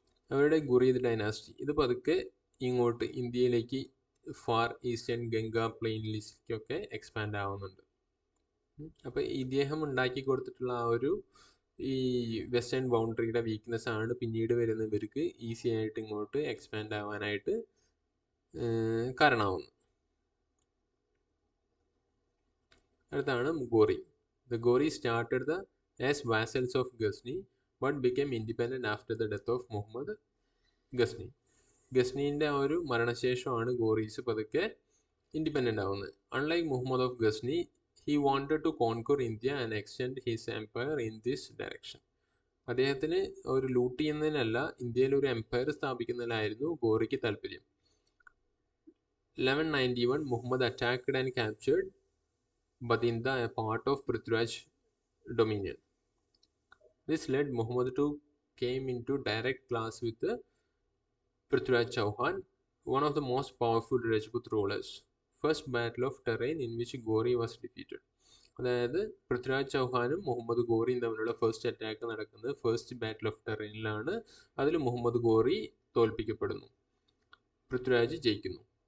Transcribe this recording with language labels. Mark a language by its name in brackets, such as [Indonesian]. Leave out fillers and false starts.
[Malayalam] അവരുടെ ഗുറീദ് ഡൈനാസ്റ്റി ഇത് പതുക്കെ ഇങ്ങോട്ട് ഇന്ത്യയിലേക്ക് ഫാർ ഈസ്റ്റേൺ ഗംഗ പ്ലെയിനിലേക്കൊക്കെ എക്സ്പാൻഡ് ആവുന്നുണ്ട്. അപ്പോൾ ഇദ്ദേഹം ഉണ്ടാക്കി കൊടുത്തിട്ടുള്ള ആ ഒരു ഈ വെസ്റ്റേൺ ബൗണ്ടറിയുടെ വീക്ക്നെസ് ആണ് പിന്നീട് വരുന്നവർക്ക് ഈസി ആയിട്ട് ഇങ്ങോട്ട് എക്സ്പാൻഡ് ആവാനായിട്ട് കാരണമാവുന്നത്. അടുത്താണ് Ghori. [English] The Gori started as vassals of Ghazni but became independent after the death of Muhammad Ghazni. [Malayalam] ഗസ്നീൻ്റെ ആ ഒരു മരണശേഷമാണ് ഗോറീസ് പതുക്കെ ഇൻഡിപെൻഡൻ്റ് ആവുന്നത്. [English] Unlike Muhammad of Ghazni, he wanted to conquer India and extend his empire in this direction. [Malayalam] അദ്ദേഹത്തിന് ഒരു loot ചെയ്യുന്നതിനല്ല, ഇന്ത്യയിൽ ഒരു Empire സ്ഥാപിക്കുന്നതിനായിരുന്നു ഗോറിക്ക് താല്പര്യം. [English] 1191 Muhammad attacked and captured Badinda, a part of Prithviraj dominion. This led Muhammad to came into direct clash with Prithviraj Chauhan, one of the most powerful Rajput rulers. First battle of terrain in which Gori was defeated. [Malayalam] അതായത് പൃഥ്വിരാജ് ചൗഹാനും മുഹമ്മദ് ഗോറിയും തമ്മിലുള്ള first attack നടക്കുന്നത് first battle of ടെറൈനിലാണ്. അതിൽ മുഹമ്മദ് ഗോറി തോൽപ്പിക്കപ്പെടുന്നു, പൃഥ്വിരാജ് ജയിക്കുന്നു.